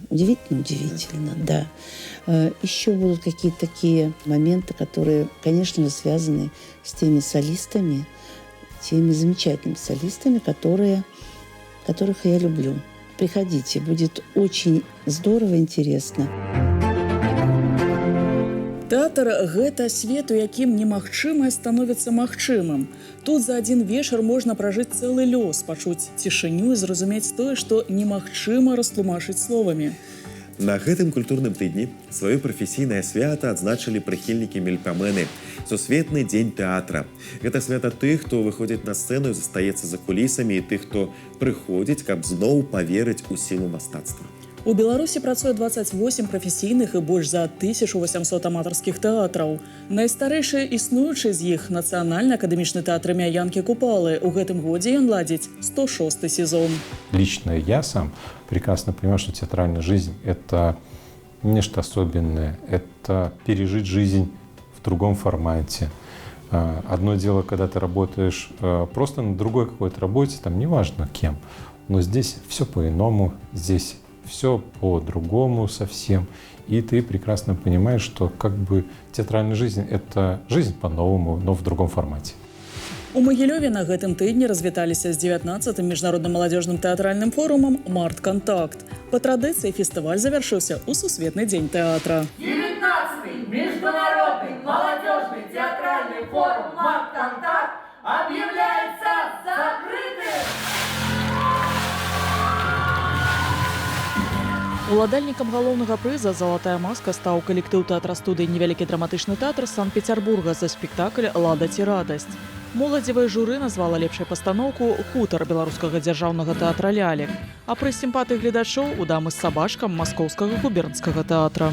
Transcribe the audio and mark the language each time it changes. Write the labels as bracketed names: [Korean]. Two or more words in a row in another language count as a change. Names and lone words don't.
[Russian] Удивительно, да. Еще будут какие-то такие моменты, которые, конечно же, связаны с теми солистами, теми замечательными солистами, которых я люблю. Приходите, будет очень здорово, интересно. [Belarusian] Тэатр – гэта свет, у якім немагчымае становіцца магчымым. Тут за адзін вечар можна пражыць цэлы лёс, пачуць цішыню і зразумець тое, што немагчыма растлумачыць словамі. На гэтым культурным тыдні сваё прафесійнае свята адзначылі прыхільнікі мельпамены. Сусветны дзень тэатра. Гэта свята тых, хто выходзіць на сцэну і застаецца за кулісамі, і тых, хто прыходзіць, каб зноў паверыць у сілу мастацтва. У Беларусі працуе 28 прафесійных і больш за 1800 аматарскіх тэатраў. Найстарэйшы існуючы з іх нацыянальны акадэмічны тэатр імя Янкі Купалы. У гэтым годзе ён ладзіць 106-й сезон. [Russian] Лично я сам прекрасно понимаю, что театральная жизнь – это нечто особенное. Это пережить жизнь в другом формате, Одно дело, когда ты работаешь просто на другой какой-то работе, там неважно кем, но здесь все по-иному, здесь все по-другому совсем. И ты прекрасно понимаешь, что как бы театральная жизнь — это жизнь по-новому, но в другом формате. [Belarusian] У Магілёве на гэтым тыдні развіталіся з 19-м міжнародным маладзёжным тэатральным форумам «Март-Контакт». Па традыцыі фестываль завяршыўся ў Сусветны дзень тэатра. [Russian] 19-й международный молодежный театральный форум «Март-Контакт» объявляется закрытым! [Belarusian] Уладальнікам галоўнага прыза «Залатая маска» стаў калектыў тэатра-студыі «Невялікі драматычны тэатр» Санкт-Петербурга за спектакль «Лада ці радасць». Моладзевае журы назвала лепшай пастаноўку «Хутар» беларускага дзяржаўнага тэатра «Лялек», а пры сімпатыі гледачоў у дамы з сабачкам маскоўскага губернскага тэатра.